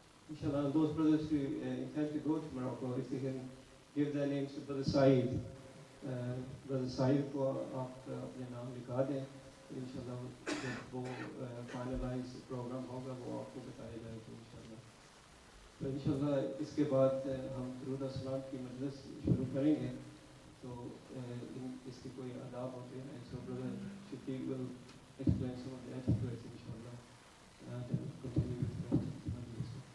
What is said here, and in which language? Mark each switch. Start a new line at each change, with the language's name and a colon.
English: Inshallah, those brothers who intend to go to Morocco, if they can give their names to Brother Saeed.
Hindi: Brother Saeed को आप अपने नाम लिखा दें, इंशाल्लाह जब वो फाइनलाइज प्रोग्राम होगा वो आपको बताया जाएगा इंशाल्लाह. तो इंशाल्लाह इसके बाद हम दुरूद अस्सलाम की मजलिस शुरू करेंगे. तो इसके कोई आदाब होते हैं,
English: so Brother Shafiq will explain some of the etiquette inshallah, and continue with the rest of the majlis.